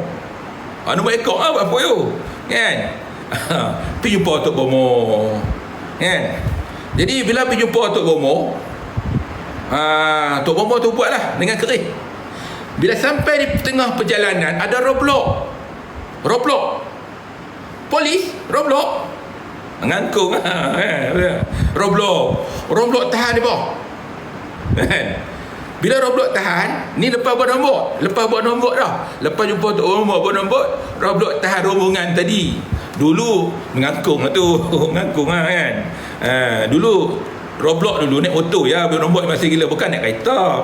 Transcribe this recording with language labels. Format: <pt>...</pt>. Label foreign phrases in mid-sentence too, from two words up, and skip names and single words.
<ms>Nombor ekor buat puy tu. Kan? Pergi jumpa Tok Bomo. Kan? Jadi bila pergi jumpa Tok Bomo, Tok Bomo tu buatlah dengan keris. Bila sampai di tengah perjalanan, ada roblok. Polis roblok. Ngangkung. Roblok tahan di bawah. Bila roblok tahan, ni lepas buat nombor dah. Lepas jumpa Tok Bomo buat nombor, roblok tahan rombongan tadi. Dulu mengangkung lah tu. Kan. Dulu roblok dulu naik motor ya, buat nombor masih gila, bukan naik kereta.</ms>